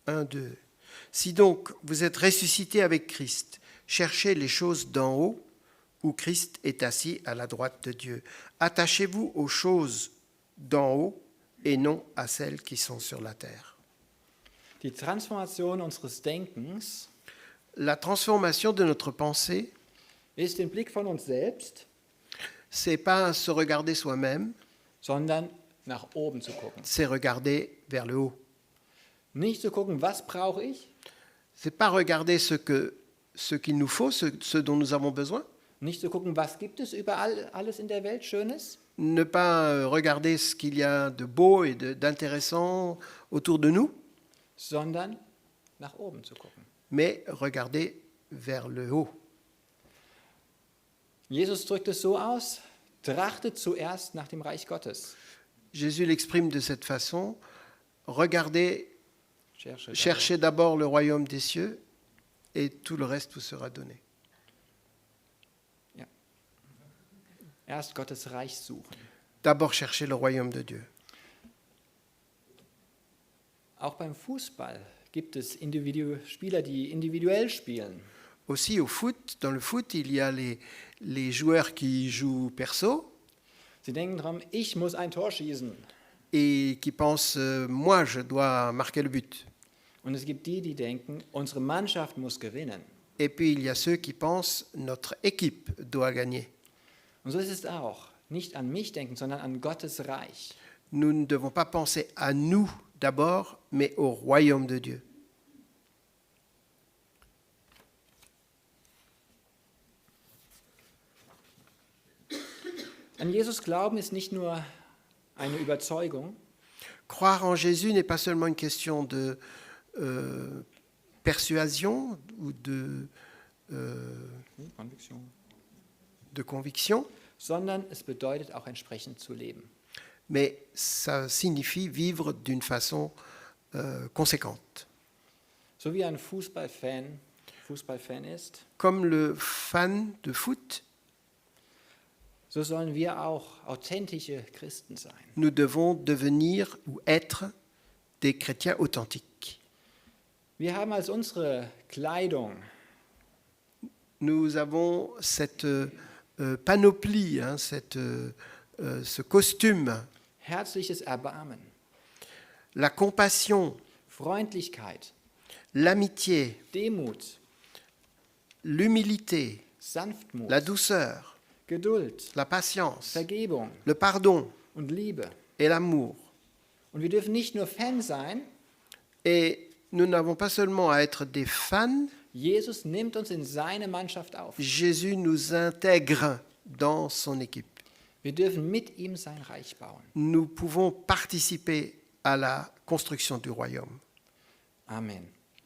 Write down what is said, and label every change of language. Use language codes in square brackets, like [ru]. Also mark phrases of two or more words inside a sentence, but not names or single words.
[fr] Si donc vous êtes ressuscité avec Christ, cherchez les choses d'en haut, où Christ est assis à la droite de Dieu. Attachez-vous aux choses d'en haut et non à celles qui sont sur la terre. [de] Die Transformation unseres Denkens [fr] La transformation de notre pensée, [de] ist den Blick von uns selbst, [fr] c'est pas se regarder soi-même, [de] sondern nach oben zu gucken. [fr] c'est regarder vers le haut. [de] Nicht zu gucken, was brauche ich, [fr] C'est pas regarder ce qu'il nous faut, ce dont nous avons besoin. [de] nicht zu gucken, was gibt es überall alles in der Welt Schönes, [fr] Ne pas regarder ce qu'il y a de beau et d'intéressant autour de nous, [de] sondern nach oben zu gucken. [fr] mais regarder vers le haut. [de] Jesus drückt es so aus, trachtet zuerst nach dem Reich Gottes. [fr] Jésus l'exprime de cette façon, regardez, Cherche cherchez d'abord le royaume des cieux et tout le reste vous sera donné. [de] Ja. Erst Gottes Reich suchen. [fr] D'abord cherchez le royaume de Dieu. [de] Auch beim Fußball gibt es Spieler, die individuell spielen. [fr] Aussi au foot, dans le foot, il y a les joueurs qui jouent perso [de] Sie denken daran, ich muss ein Tor schießen. [fr] et qui pensent moi je dois marquer le but. [de] Und es gibt die, die denken, unsere Mannschaft muss gewinnen. [fr] Et puis il y a ceux qui pensent notre équipe doit gagner. [de] Und so ist es auch. Nicht an mich denken, sondern an Gottes Reich. [fr] Nous ne devons pas penser à nous d'abord, mais au royaume de Dieu. [de] An Jesus glauben ist nicht nur eine Überzeugung, [fr] Croire en Jésus n'est pas seulement une question de persuasion ou de conviction, [de] sondern es bedeutet auch entsprechend zu leben. [fr] mais ça signifie vivre d'une façon conséquente. [de] So wie ein Fußballfan ist, [fr] Comme le fan de foot, [de] so sollen wir auch authentische Christen sein. [fr] nous devons devenir ou être des chrétiens authentiques. [de] Wir haben als unsere Kleidung [fr] Nous avons cette panoplie, hein, ce costume, [de] herzliches Erbarmen, [fr] la compassion, [de] Freundlichkeit, [fr] l'amitié, [de] Demut, [fr] l'humilité, [de] Sanftmut, [fr] la douceur, [de] Geduld, [fr] la patience, [de] Vergebung [fr] le pardon [de] und Liebe. [fr] et l'amour. [de] Und wir dürfen nicht nur Fan sein, [fr] Et nous n'avons pas seulement à être des fans, [de] Jesus nimmt uns in seine Mannschaft auf. [fr] Jésus nous intègre dans son équipe. [de] Wir dürfen mit ihm sein Reich bauen. [fr] Nous pouvons participer à la construction du royaume. Amen.